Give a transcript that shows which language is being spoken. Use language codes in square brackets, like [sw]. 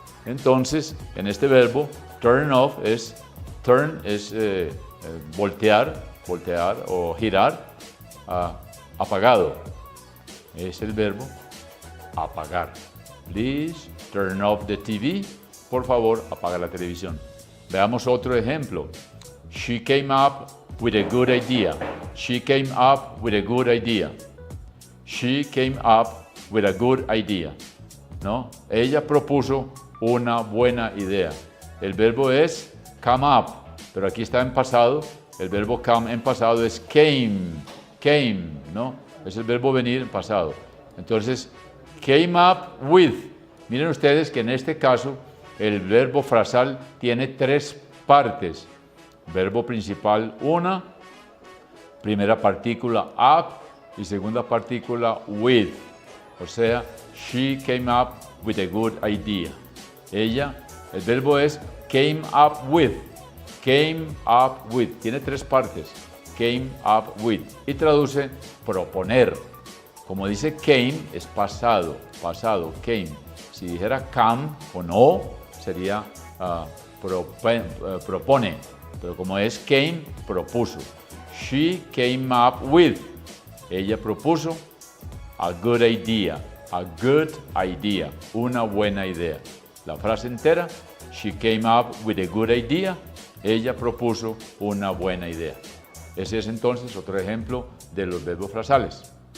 [es] Entonces, en este verbo, turn off turn es voltear o girar, apagado. Es el verbo apagar. [en] Please turn off the TV. [es] Por favor, apaga la televisión. Veamos otro ejemplo. [en] She came up with a good idea. She came up with a good idea. She came up with a good idea. [es] ¿No? Ella propuso una buena idea. El verbo es come up, pero aquí está en pasado. El verbo come en pasado es came, ¿no? Es el verbo venir en pasado. Entonces, came up with. Miren ustedes que en este caso el verbo frasal tiene tres partes. Verbo principal una, primera partícula up y segunda partícula with. O sea, [en] she came up with a good idea. [es] Ella, el verbo es came up with. Came up with. Tiene tres partes. Came up with. Y traduce proponer. Como dice came, es pasado. Pasado, came. Si dijera come o no, sería propone. Pero como es came, propuso. [en] She came up with. [es] Ella propuso [en] a good idea. A good idea. [es] Una buena idea. La frase entera, [en] she came up with a good idea. [es] Ella propuso una buena idea. Ese es entonces otro ejemplo de los verbos frasales.